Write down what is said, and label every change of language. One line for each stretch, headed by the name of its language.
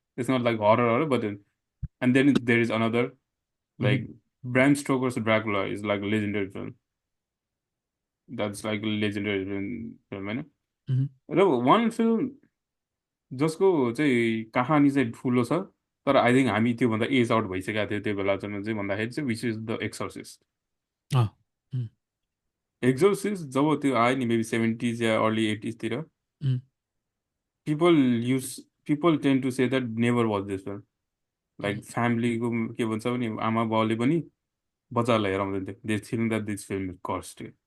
English: It's not like horror but and then there is another um, like Bram Stoker's Dracula is like a legendary film. That's like a legendary film होइन। Um,
Nepali: र one film जसको चाहिँ कहानी चाहिँ ठुलो छ, तर
English: I think
Nepali: हामी त्योभन्दा एज आउट भइसकेको थियो त्यो बेलासम्म चाहिँ भन्दाखेरि चाहिँ
English: Which is the exorcist. Uh, um,
Nepali: एक्सोर्सिस्ट जब त्यो आयो नि मेबी 70s या अर्ली 80sतिर, उम्,
English: People use people tend to say that never watch this film.
Nepali: Like फ्यामिलीको के भन्छ भने आमा बाउले पनि बच्चाहरूलाई हेराउँदैन थियो,
English: They think that this film is cursed.